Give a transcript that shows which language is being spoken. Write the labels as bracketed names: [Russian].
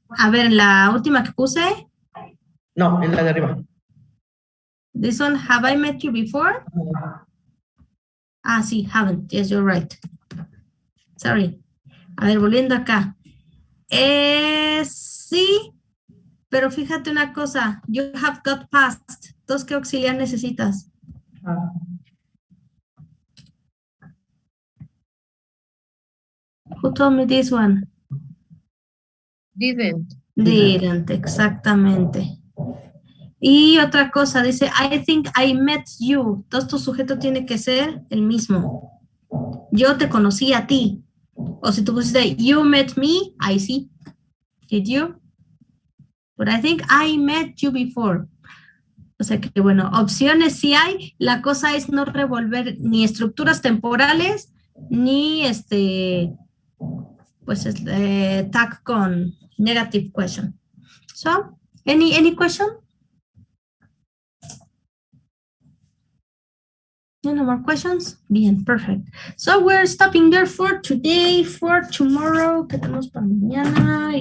[Spanish] A ver, en la última que puse. No, en la de arriba. [English] This one, have I met you before? [Spanish] Sí, [English] haven't. Yes, you're right. Sorry. [Spanish] A ver, volviendo acá. Sí, pero fíjate una cosa. [English] You have got past. [Spanish] Entonces, ¿qué auxiliar necesitas? [English] Who told me this one? Didn't. Didn't, [Spanish] exactamente. Y otra cosa, dice, [English] I think I met you. [Spanish] Entonces, tu sujeto tiene que ser el mismo. Yo te conocí a ti. O si tú pusiste, [English] you met me, I see. Did you? But I think I met you before. [Spanish] O sea que, bueno, opciones sí hay. La cosa es no revolver ni estructuras temporales, ni tag con negative question. [English] So, any question? No more questions? [Spanish] Bien, [English] perfect. So we're stopping there for today. For tomorrow, [Spanish] ¿qué tenemos para mañana?